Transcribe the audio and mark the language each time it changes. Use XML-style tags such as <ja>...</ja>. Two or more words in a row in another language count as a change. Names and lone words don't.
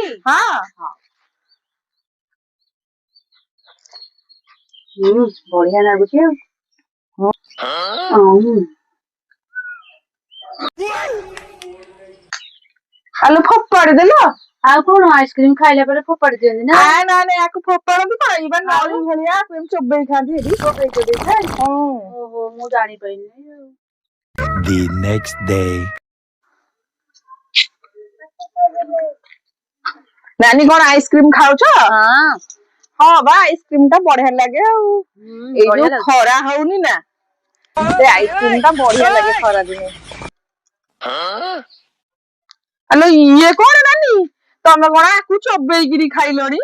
<or>ହଁ ବଢିଆ ଲାଗୁଛି ଆଉ। ଆଲୋ ଫୋପାଡ଼ି ଦେଲ। ଆଉ କଣ ଆଇସ୍କ୍ରିମ ଖାଇଲା ପରେ ଫୋପାଡ଼ି ଦିଅନ୍ତି ନା? ନା ୟାକୁ ଫୋପାଡନ୍ତି କଣ ଇଏ ନଳି ଭଳିଆ ଚୋବେଇ ଖାଆନ୍ତି ଏଠି। ଚୋବେଇ ଖାଆନ୍ତି। ଓହୋ ମୁଁ ଜାଣିପାରିନି।</or> <en>The next day.</en> <or>ନାନୀ କଣ ଆଇସ୍କ୍ରିମ ଖାଉଛ? ହଁ ବା ଆଇସ୍କ୍ରିମ ଟା ବଢିଆ ଲାଗେ ଆଉ। ଏଇ ଯୋଉ ଖରା ହଉନି ନା ସେ ଆଇସ୍କ୍ରିମ ଟା ବଢିଆ ଲାଗେ ଖରା ଦିନେ। ଆଲୋ ଇଏ କଣ ନାନୀ ତମେ କଣ ଆକୁ ଚୋବେଇକିରି ଖାଇଲଣି?</or>